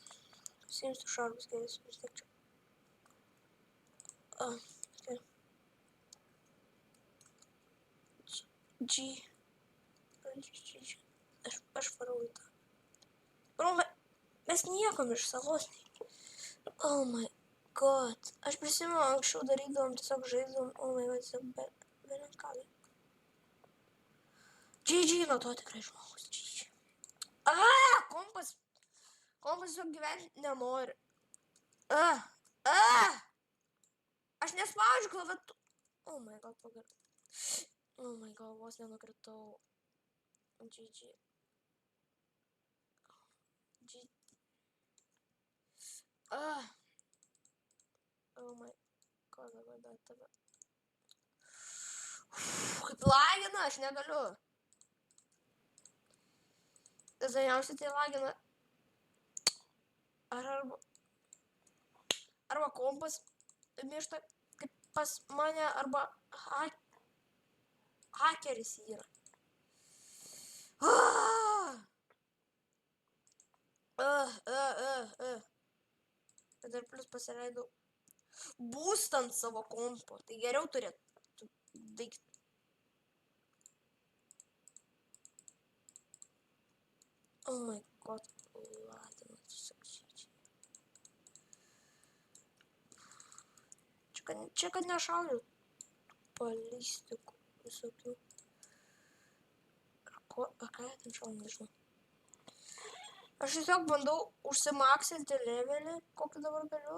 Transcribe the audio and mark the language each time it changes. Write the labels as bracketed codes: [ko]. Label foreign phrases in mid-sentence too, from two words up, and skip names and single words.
[lt] Simsiu šarvus geresnius vis tiek čia. Okay. G. Aš varau į tą. Bro, mes niekam iš salos nei. [en] Oh my god. [lt] Aš prisimenu, anksčiau darydavom, tiesiog žaisdavom. [en] Oh my god, [lt] tiesiog belenkalai. GG, nuo to tikrai žmogus. GG. Kompas. Kompas jau gyventi nenori. Aš nespaudžiu klaviatūrą. [en] Oh my god, pagar. Oh my god, [lt] vos nenukritau. GG. GG. [en] Oh my god, [lt] dabar dar tave. Kaip lagina, aš negaliu. Dažniausiai tai lagina. Arba kompas miršta kaip pas mane, arba hakeris yra. Bet dar plus pasileidau būstant savo kompo. Tai geriau turėtų daiktą. [en] Oh my god, [lt] ladino tiesiog šičia. Čia kad nešauliu balistikų visokių. Ką jie ten šauna, nežinau. Aš tiesiog bandau užsimaksinti levelį, kokį dabar galiu.